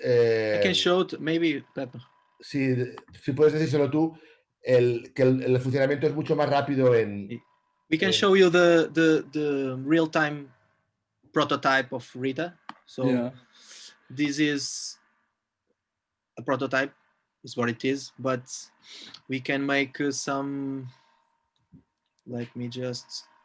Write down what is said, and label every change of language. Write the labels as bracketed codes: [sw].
[en] I can show it, maybe, Pepper. [es] si puedes decírselo tú, que el funcionamiento es mucho más rápido en... [en] We can show you the real-time prototype of Rita. So Yeah. this is a prototype, is what it is, but we can make some, let me just...